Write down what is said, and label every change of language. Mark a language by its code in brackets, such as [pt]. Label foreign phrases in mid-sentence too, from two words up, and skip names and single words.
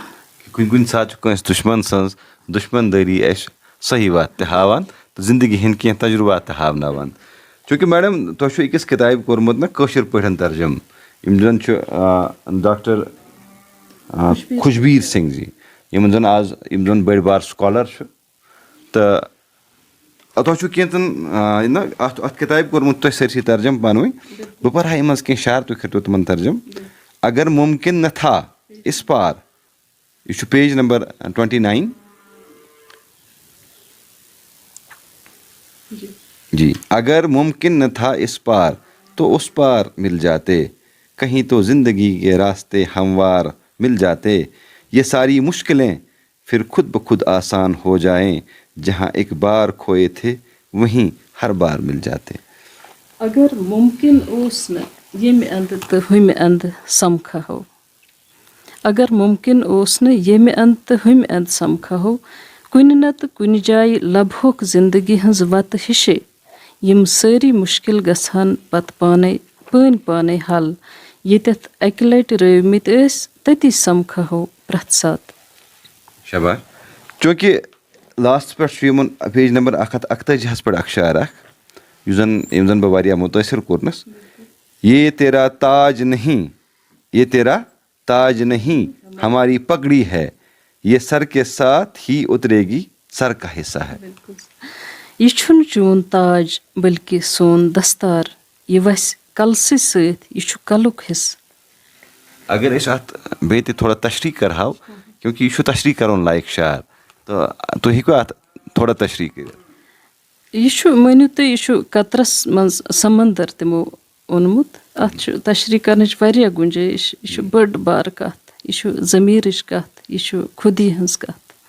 [ks] کُنہِ ساتہٕ چھُ کٲنٛسہِ دُشمن سٕنٛز دُشمن دٲری اَسہِ صحیح وَتھ تہِ ہاوان تہٕ زندگی ہٕنٛدۍ کینٛہہ تجرُبات تہِ ہاوناوان چوٗنٛکہِ میڈم تۄہہِ چھُو أکِس کِتابہِ کوٚرمُت نہ کٲشِر پٲٹھۍ ترجُمہٕ یم زن ڈاکٹر خوشبیر سنگھ جی یم زن آز یم زن بڑ بار سکالر تو تہ کینژن ات کتاب کورمت تہ سرسی ترجم پانوی بہ پرہا یم کی شعر تھی کھرتو تمن ترجم. [ur] اگر ممکن نہ تھا اس پار یہ [en] page number [ur] 29 جی. اگر ممکن نہ تھا اس پار تو اس پار مل جاتے, کہیں تو زندگی کے راستے ہموار مل جاتے, یہ ساری مشکلیں پھر خود بخود آسان ہو جائیں, جہاں ایک بار کھوئے تھے وہیں ہر بار مل جاتے. [ks] اگر ممکن اوس نہ ییٚمہِ اندٕ تہٕ ہُمہِ اندٕ سمکھہو, اگر ممکن اوس نہٕ ییٚمہِ اندٕ تہٕ ہُمہِ اندٕ سمکھہو, کُنہِ نتہٕ کُنہِ جایہِ لبہوکھ زندگی ہٕنٛز وتہٕ ہِشے, یِم سٲری مُشکِل گژھان پتہٕ پانے حل, ییٚتٮ۪تھ اکہِ لٹہِ رٲومٕتۍ ٲسۍ تٔتی سمکھہو پرٛٮ۪تھ ساتہٕ. شباش. چوٗنٛکہِ لاسٹس پٮ۪ٹھ چھُ یِمن [en] page number [ks] 141 پٮ۪ٹھ اکھ شعر اکھ یُس زن بہٕ واریاہ مُتٲثر کوٚرنس. [ur] یہ تیرا تاج نہیں, یہ تیرا تاج نہیں, ہماری پگڑی ہے, یہ سر کے ساتھ ہی اترے گی, سر کا حصہ ہے. [ks] یہ چھُنہٕ چون تاج بلکہ سون دستار, یہ وسہِ کلسٕے سۭتۍ, یہ چھُ کلُک حصہٕ. اگر أسۍ اتھ بیٚیہِ تہِ تھوڑا تشریح کرہاو کیونکہ یہ چھُ تشریح کرُن لایق شعر, تو تُہۍ ہیٚکوا اتھ تھوڑا تشریح کٔرِتھ؟ یہ چھُ مٲنِو تُہۍ, یہ چھُ قطرس منٛز سمندر تِمو اوٚنمُت, اتھ چھُ تشریح کرنٕچ واریاہ گُنجٲیش, یہ چھُ بٔڑ بارٕ کتھ, یہ چھُ ضمیٖرٕچ کتھ, یہ چھُ خودی ہٕنٛز کتھ.